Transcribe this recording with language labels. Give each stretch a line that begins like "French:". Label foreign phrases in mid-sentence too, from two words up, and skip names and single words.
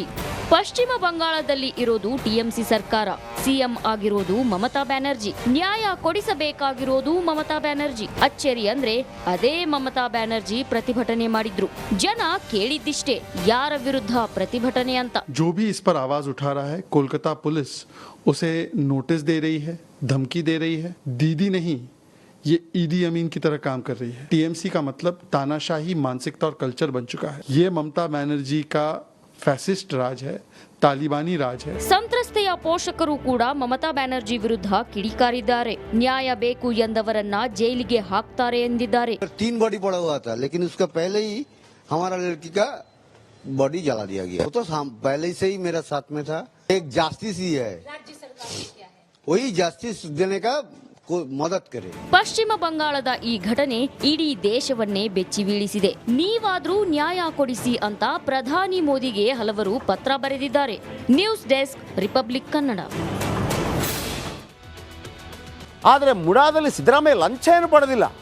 Kannada: ಪಶ್ಚಿಮ ಬಂಗಾಳದಲ್ಲಿ ಇರೋದು ಟಿಎಂಸಿ ಸರ್ಕಾರ, ಸಿಎಂ ಆಗಿರೋದು ಮಮತಾ ಬ್ಯಾನರ್ಜಿ, ನ್ಯಾಯ ಕೊಡಿಸಬೇಕಾಗಿರೋದು ಮಮತಾ ಬ್ಯಾನರ್ಜಿ. ಅಚ್ಚರಿ ಅಂದ್ರೆ ಅದೇ ಮಮತಾ ಬ್ಯಾನರ್ಜಿ ಪ್ರತಿಭಟನೆ ಮಾಡಿದ್ರು. ಜನ ಕೇಳಿದ್ದಿಷ್ಟೇ, ಯಾರ ವಿರುದ್ಧ ಪ್ರತಿಭಟನೆ ಅಂತ.
Hindi: जो भी इस पर आवाज उठा रहा है, कोलकाता पुलिस उसे नोटिस दे रही है, धमकी दे रही है. दीदी नहीं, ये ईदी अमीन की तरह काम कर रही है. टीएमसी का मतलब तानाशाही मानसिकता और कल्चर बन चुका है. ये ममता बनर्जी का फासिस्ट राज है, तालिबानी राज है.
Kannada: ಸಂತ್ರಸ್ತೆಯ ಪೋಷಕರು ಕೂಡ ಮಮತಾ ಬ್ಯಾನರ್ಜಿ ವಿರುದ್ಧ ಕಿಡಿಕಾರಿದ್ದಾರೆ. ನ್ಯಾಯ ಬೇಕು ಎಂದವರನ್ನ ಜೈಲಿಗೆ ಹಾಕ್ತಾರೆ ಎಂದಿದ್ದಾರೆ.
Hindi: 3 बॉडी पड़ा हुआ था, लेकिन उसका पहले ही हमारा लड़की का बॉडी जला दिया गया. वो तो पहले से ही मेरा साथ में था. एक जस्टिस ही है, राज्य सरकार क्या है, वही जस्टिस देने का मदद करे.
Kannada: ಪಶ್ಚಿಮ ಬಂಗಾಳದ ಈ ಘಟನೆ ಇಡೀ ದೇಶವನ್ನೇ ಬೆಚ್ಚಿ ಬೀಳಿಸಿದೆ. ನೀವಾದ್ರೂ ನ್ಯಾಯ ಕೊಡಿಸಿ ಅಂತ ಪ್ರಧಾನಿ ಮೋದಿಗೆ ಹಲವರು ಪತ್ರ ಬರೆದಿದ್ದಾರೆ. ನ್ಯೂಸ್ ಡೆಸ್ಕ್, ರಿಪಬ್ಲಿಕ್ ಕನ್ನಡ. ಆದರೆ ಮುಡಾದಲ್ಲಿ ಸಿದ್ದರಾಮಯ್ಯ ಲಂಚ ಏನು ಪಡೆದಿಲ್ಲ.